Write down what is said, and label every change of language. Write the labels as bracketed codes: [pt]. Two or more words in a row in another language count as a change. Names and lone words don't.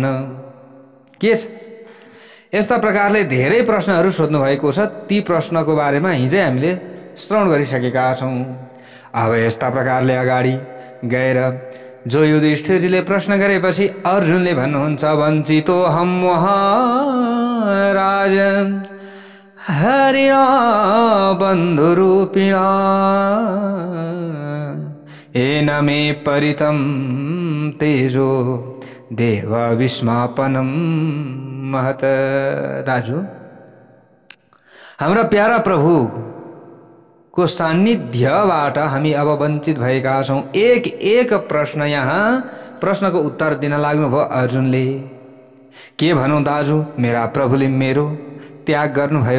[ne] के छ? यस्ता प्रकारले धेरै प्रश्नहरू सोध्नु भएको छ। ती प्रश्नको बारेमा हिजै हामीले श्रवण गरिसकेका छौँ। अब यस्ता प्रकारले अगाडि गएर जो युधिष्ठिरजीले प्रश्न गरेपछि अर्जुनले भन्नुहुन्छ, [sa] वञ्चितो हम महाराज हरिणा बन्धुरूपिणा येन मे परितं तेजो देव विस्मापनम महत। [ne] दाजु, हाम्रा प्यारा प्रभु को सान्निध्यबाट हामी अब वञ्चित भएका छौं। एक प्रश्न, यहाँ प्रश्नको उत्तर दिन लाग्नुभयो अर्जुनले। के भनौं दाजु, मेरा प्रभुले मेरो त्याग गर्नुभयो।